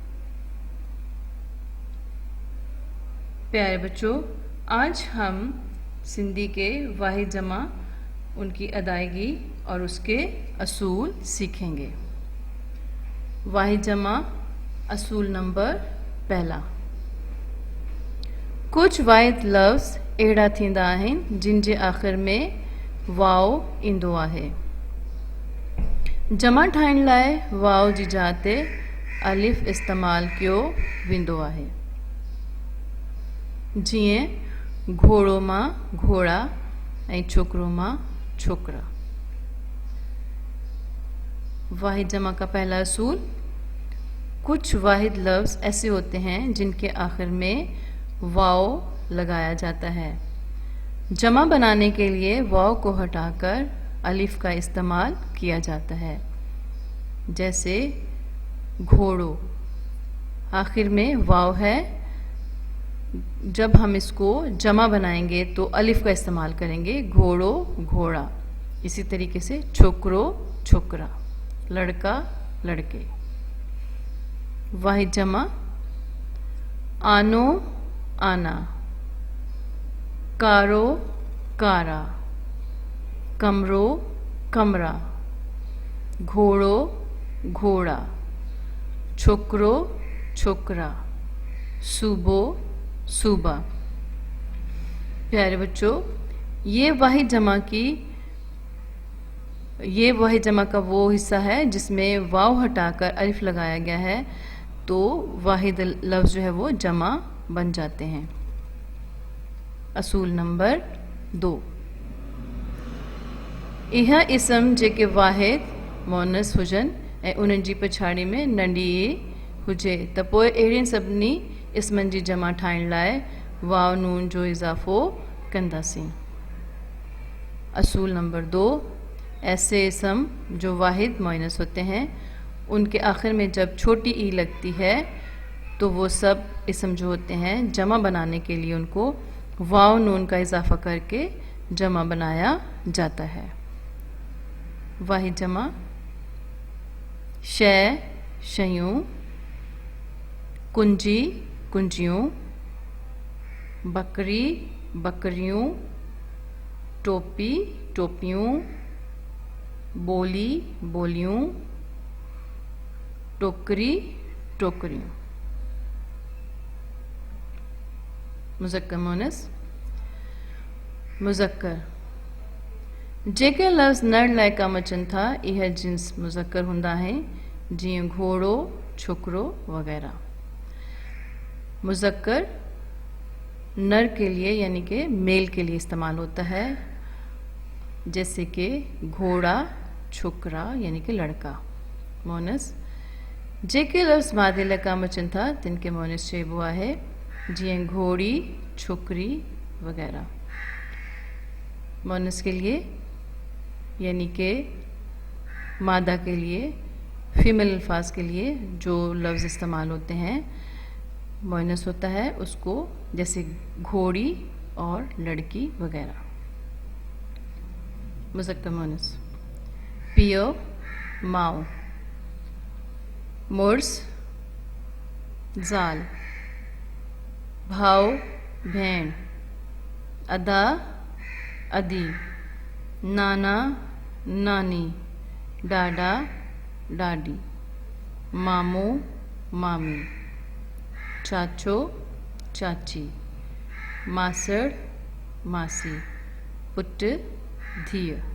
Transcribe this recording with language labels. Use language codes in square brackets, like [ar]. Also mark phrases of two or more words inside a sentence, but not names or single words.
[hi] प्यारे बच्चों, आज हम सिंधी के वाहिद जमा, उनकी अदायगी और उसके असूल सीखेंगे। वाहिद जमा असूल नंबर पहला। [sd] कुछ वाहिद लफ्ज़ अहिड़ा थींदा आहिनि जिन जे आख़िर में वाओ ईंदो आहे। जमा ठाहिण लाइ वाओ जी जाइ ते अलिफ इस्तेमालु कयो वेंदो आहे। जीअं घोड़ो मां घोड़ा ऐं छोकिरो मां छोकिरा। [hi] वाहिद जमा का पहला असूल, कुछ वाहिद लफ्ज़ ऐसे होते हैं जिनके आखिर में वाओ लगाया जाता है। जमा बनाने के लिए वाओ को हटाकर अलिफ का इस्तेमाल किया जाता है। जैसे घोड़ो, आखिर में वाओ है, जब हम इसको जमा बनाएंगे तो अलिफ का इस्तेमाल करेंगे, [sd] घोड़ो घोड़ा। [hi] इसी तरीके से [sd] छोकरो छोकरा, [hi] लड़का लड़के। [sd] वाहिद जमा आनो आना, कारो कारा, कमरो कमरा, घोड़ो घोड़ा, छोकरो छोकरा, सूबो सूबा। [hi] प्यारे बच्चों, ये वाहिद जमा का वो हिस्सा है जिसमें वाव हटाकर अलिफ लगाया गया है, तो वाहिद लफ्ज़ जो है वो जमा बन जाते हैं। असूल नंबर 2। [sd] इहा इस्म जेके वाहिद मोनस हुजनि ऐं उन्हनि जी पछाड़ी में नंढी हुजे त पोइ अहिड़ियुनि सभिनी इस्मनि जी जमा ठाहिण लाइ वाव नून जो इज़ाफ़ो कंदासीं। [hi] असूल नंबर 2, ऐसे इस्म जो वाहिद मोनस होते हैं उनके आखिर में जब छोटी ई लगती है तो वो सब इस्म जो होते हैं जमा बनाने के लिए उनको वाव नून का इज़ाफ़ा करके जमा बनाया जाता है। [sd] वाहिद जमा शय शयूं, कुंजी कुंजियूं, बकरी बकरियूं, टोपी टोपियूं, बोली बोलियूं, टोकरी टोकरियूं। मुज़क्कर मोनस। मुज़क्कर जेके लफ्ज़ नर लाइ कम अचनि था इहा जिन्स मुज़क्कर हूंदा आहिनि जीअं घोड़ो छोकरो वग़ैरह। [hi] मुज़क्कर नर के लिए यानी कि मेल के लिए इस्तेमाल होता है, जैसे कि घोड़ा छोकरा यानी कि लड़का। [sd] मोनस जेके लफ्ज़ मादे लाइ कम अचनि था तिन खे मोनस चइबो आहे, जीअं घोड़ी छोकरी वग़ैरह। [hi] मोनस के लिए यानी कि मादा के लिए, फीमेल अल्फाज के लिए जो लफ्ज़ इस्तेमाल होते हैं मोनस होता है उसको, जैसे घोड़ी और लड़की वग़ैरह। [sd] मुज़क्कर मोनस पियो माओ, मुर्स ज़ाल, भाव भेण, अदा अदी, नाना नानी, डाडा डाडी, मामू मामी, चाचो चाची, मासड़ मासी, पुट धीअ।